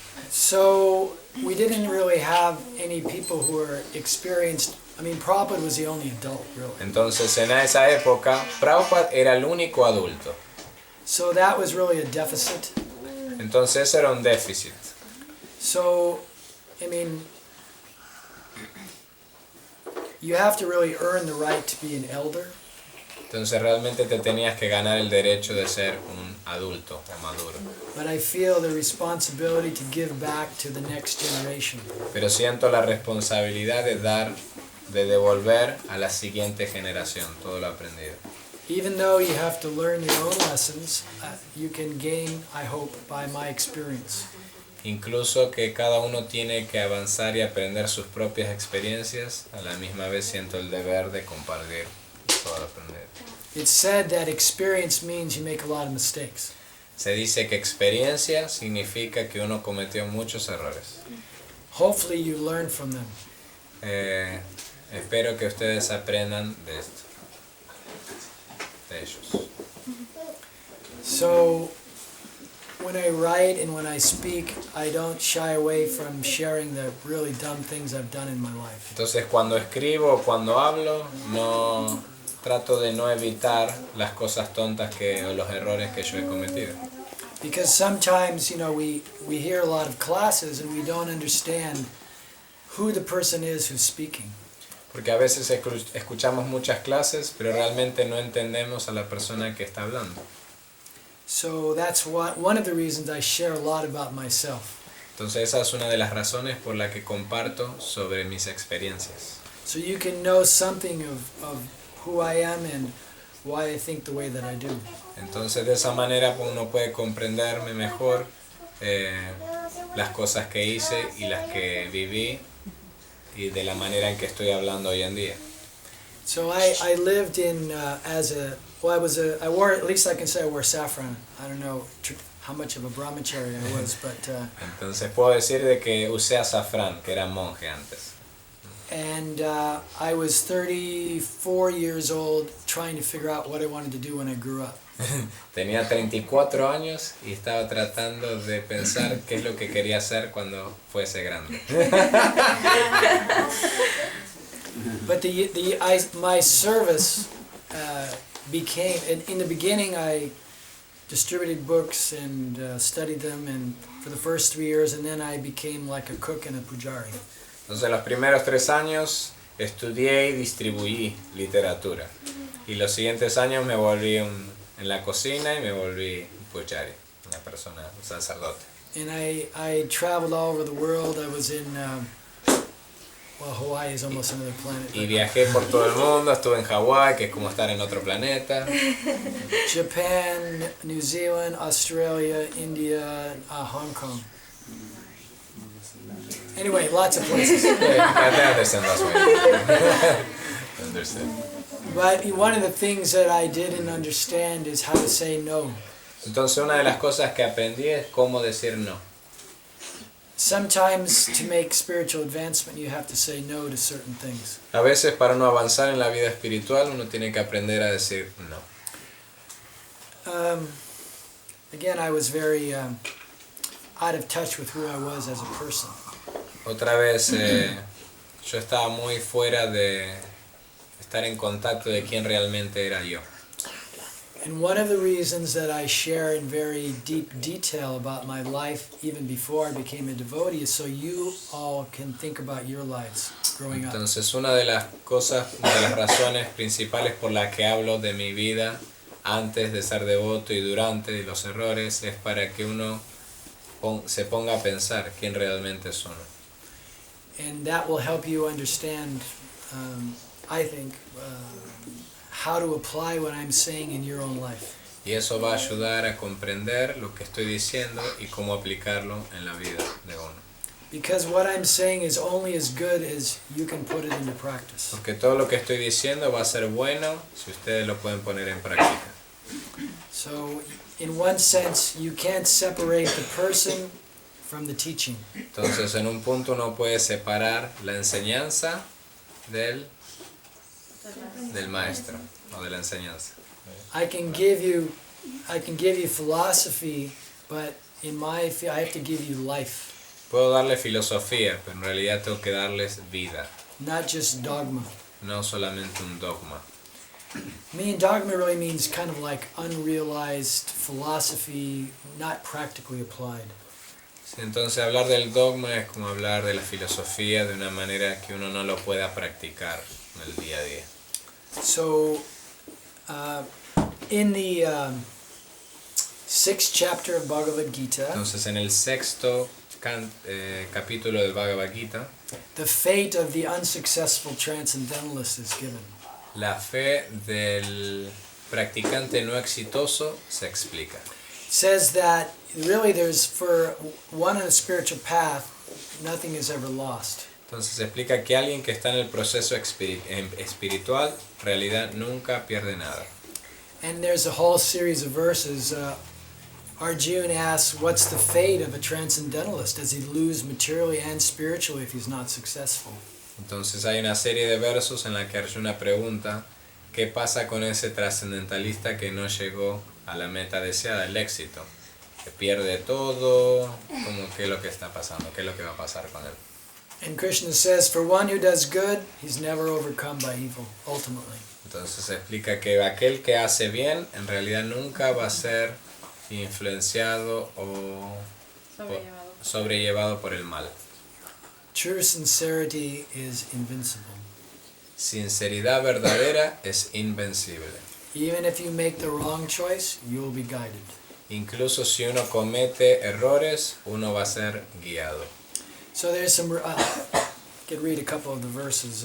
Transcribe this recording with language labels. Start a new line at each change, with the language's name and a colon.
English: So we didn't really have any people who were experienced. I mean, Prabhupada was the only adult, really.
Spanish: Entonces en esa época Prabhupada era el único adulto.
English: So that was really a deficit.
Spanish: Entonces era un déficit.
English: So, I mean, you have to really earn the right to be an elder.
Spanish: Entonces realmente te tenías que ganar el derecho de ser un adulto o maduro.
English: But I feel the responsibility to give back to the next generation.
Spanish: Pero siento la responsabilidad de devolver a la siguiente generación todo lo aprendido.
English: Even though you have to learn your own lessons, you can gain, I hope, by my experience.
Spanish: Incluso que cada uno tiene que avanzar y aprender sus propias experiencias, a la misma vez siento el deber de compartir todo lo aprendido.
English: It's said that experience means you make a lot of mistakes.
Spanish: Se dice que experiencia significa que uno cometió muchos errores.
English: Hopefully you learn from them.
Spanish: Espero que ustedes aprendan de esto, de ellos.
English: So, when I write and when I speak, I don't shy away from sharing the really dumb things I've done in my life.
Spanish: Entonces cuando escribo o cuando hablo, trato de no evitar las cosas tontas o los errores que yo he cometido.
English: Because sometimes, we hear a lot of classes and we don't understand who the person is who's speaking.
Spanish: Porque a veces escuchamos muchas clases, pero realmente no entendemos a la persona que está hablando.
English: So that's one of the reasons I share a lot about myself.
Spanish: Entonces esa es una de las razones por la que comparto sobre mis experiencias.
English: So you can know something of who I am and why I think the way that I do.
Spanish: Entonces de esa manera uno puede comprenderme mejor las cosas que hice y las que viví y de la manera en que estoy hablando hoy en día.
English: So I lived in I wore, at least I can say I wore saffron. I don't know how much of a brahmachari I was, but
Spanish: entonces puedo decir de que usé azafrán, que era monje antes.
English: And I was 34 years old trying to figure out what I wanted to do when I grew up.
Spanish: Tenía 34 años y estaba tratando de pensar qué es lo que quería hacer cuando fuese grande.
English: But my service became, in the beginning I distributed books and studied them and for the first 3 years, and then I became like a cook and a pujari.
Spanish: Entonces los primeros 3 años estudié y distribuí literatura. Y los siguientes años me volví en la cocina y me volví un pujari, una persona, un sacerdote.
English: And I traveled all over the world. I was in, Hawaii is almost another planet.
Spanish: Y viajé por todo el mundo, estuve en Hawái, que es como estar en otro planeta.
English: Japan, New Zealand, Australia, India, Hong Kong. Anyway, lots of places. I understand, that's right. Understand. But one of the things that I didn't understand is how to say no.
Spanish: Entonces una de las cosas que aprendí es cómo decir no.
English: Sometimes to make spiritual advancement you have to say no to certain things.
Spanish: A veces para no avanzar en la vida espiritual uno tiene que aprender a decir no.
English: again, I was very out of touch with who I was as a person.
Spanish: Otra vez, yo estaba muy fuera de estar en contacto de quién realmente era yo.
English: And one of the reasons that I share in very deep detail about my life even before I became a devotee is so you all can think about your lives growing up.
Spanish: Entonces, una de las cosas, una de las razones principales por las que hablo de mi vida antes de ser devoto y durante y los errores es para que uno se ponga a pensar quién realmente es uno.
English: And that will help you understand, I think, how to apply what I'm saying in your own life.
Spanish: Y eso va a ayudar a comprender lo que estoy diciendo y cómo aplicarlo en la vida de uno.
English: Because what I'm saying is only as good as you can put it into practice.
Spanish: Porque todo lo que estoy diciendo va a ser bueno si ustedes lo pueden poner en práctica.
English: So, in one sense, you can't separate the person from the teaching.
Spanish: Entonces, en un punto uno puede separar la enseñanza del maestro o de la enseñanza.
English: I can give you philosophy, but in my I have to give you life,
Spanish: Puedo darle filosofía, pero en realidad tengo que darles vida,
English: not just dogma.
Spanish: no solamente un dogma.
English: I mean, dogma really means kind of like unrealized philosophy, not practically applied.
Spanish: Entonces, hablar del dogma es como hablar de la filosofía de una manera que uno no lo pueda practicar en el día a día.
English: So, in the 6th chapter of Bhagavad Gita,
Spanish: Entonces, en el sexto capítulo del Bhagavad Gita,
English: the fate of the unsuccessful transcendentalist is given.
Spanish: la fe del practicante no exitoso se explica.
English: It says that really there's, for one on a spiritual path, nothing is ever lost.
Spanish: Entonces se explica que alguien que está en el proceso espiritual, en realidad nunca pierde nada.
English: And there's a whole series of verses. Arjuna asks, what's the fate of a transcendentalist? Does he lose materially and spiritually if he's not successful?
Spanish: Entonces hay una serie de versos en la que Arjuna pregunta qué pasa con ese trascendentalista que no llegó a la meta deseada, el éxito. Que pierde todo, como qué es lo que está pasando, qué es lo que va a pasar con él.
English: And Krishna says, for one who does good, he's never overcome by evil, ultimately.
Spanish: Entonces se explica que aquel que hace bien en realidad nunca va a ser influenciado o sobrellevado por el mal.
English: True sincerity is invincible.
Spanish: Sinceridad verdadera es invencible.
English: Even if you make the wrong choice, you will be guided.
Spanish: Incluso si uno comete errores, uno va a ser guiado.
English: So there's some, could read a couple of the verses.